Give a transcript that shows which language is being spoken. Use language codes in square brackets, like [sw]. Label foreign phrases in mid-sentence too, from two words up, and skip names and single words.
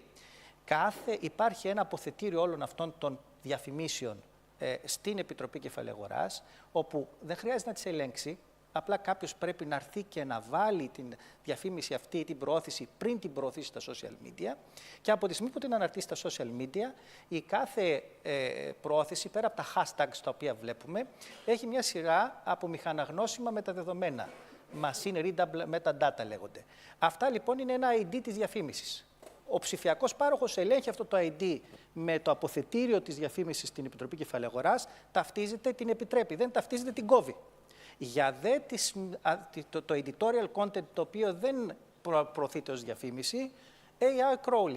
[el] Υπάρχει ένα αποθετήριο όλων αυτών των διαφημίσεων στην Επιτροπή Κεφαλαιαγοράς, όπου δεν χρειάζεται να τις ελέγξει, απλά κάποιος πρέπει να έρθει και να βάλει την διαφήμιση αυτή, την προώθηση, πριν την προωθήσει στα [en] social media. [el] Και από τη στιγμή που την αναρτήσει στα [en] social media, [el] η κάθε προώθηση, πέρα από τα hashtags τα οποία βλέπουμε, έχει μια σειρά από μηχαναγνώσιμα μεταδεδομένα. [en] Machine readable metadata λέγονται. [el] Αυτά λοιπόν είναι ένα ID της διαφήμισης. Ο ψηφιακός πάροχος ελέγχει αυτό το ID με το αποθετήριο της διαφήμισης στην Επιτροπή Κεφαλαιαγοράς, ταυτίζεται, την επιτρέπει, δεν ταυτίζεται, την κόβει. Για το [en] editorial content [el] το οποίο δεν προωθείται ως διαφήμιση, [en] AI crawling.